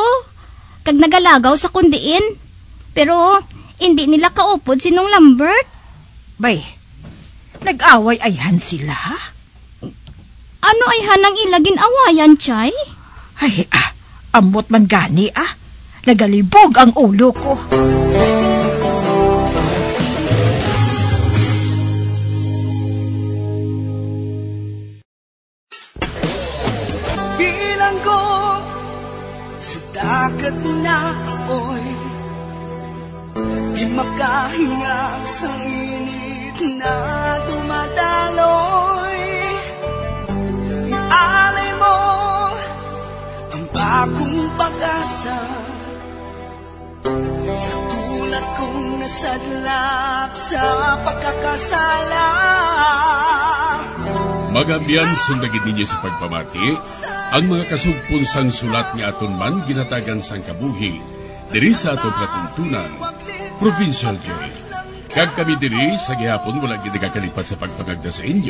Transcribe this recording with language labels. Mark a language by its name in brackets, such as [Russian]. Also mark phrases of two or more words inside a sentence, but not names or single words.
[Hiligaynon] Kag nagalagaw sa kundiin. Pero hindi nila kaupod si nung Lambert. Bay, nag-away ayhan sila? Ano ayhan ang ilagin awayan, Chay? Ay, amot man gani, Nagalibog ang ulo ko. [Filipino] Bilang ko sa dagat na apoy, di makahinga sa init na dumadaloy. Ialay mo ang bagong pag-asa sa tulad kong nasadlap sa pagkakasala. [Hiligaynon] Magabyan sundagin ninyo sa pagpamati ang mga kasugpon sang sulat ni aton man ginatagan sang kabuhi diri sa atong katuntunan, Provincial Joy. Kag kami diri sa gihapon wala gid nakakalipat sa pagpangagda sa inyo.